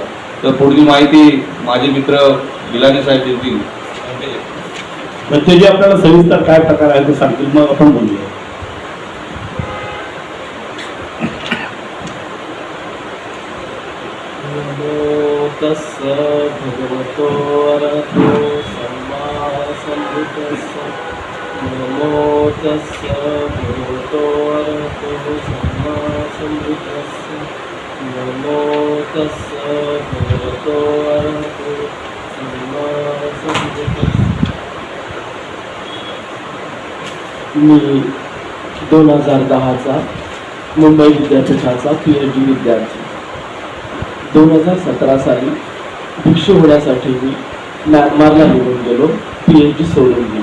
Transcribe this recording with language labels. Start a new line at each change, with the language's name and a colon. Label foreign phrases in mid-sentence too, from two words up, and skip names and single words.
Marathi: तर पुढील माहिती माझे मित्र बिलाने साहेब देतील। म्हणजे जे आपल्याला सविस्तर काय प्रकार आहे ते सांगतील, मग आपण बोलूया।
Pali: तस्य भगवतो अरहतो सम्मा सम्बुद्धस्य। नमो तस्य भगवतो अरहतो सम्मा सम्बुद्धस्य। नमो तस्य भगवतो अरहतो सम्मा सम्बुद्धस्स.
Marathi: मी 2010चा मुंबई विद्यापीठाचा PhD विद्यार्थी. 2017 साली भिक्षू होण्यासाठी मी म्यानमारला निघून गेलो, PhD सोडून दिली.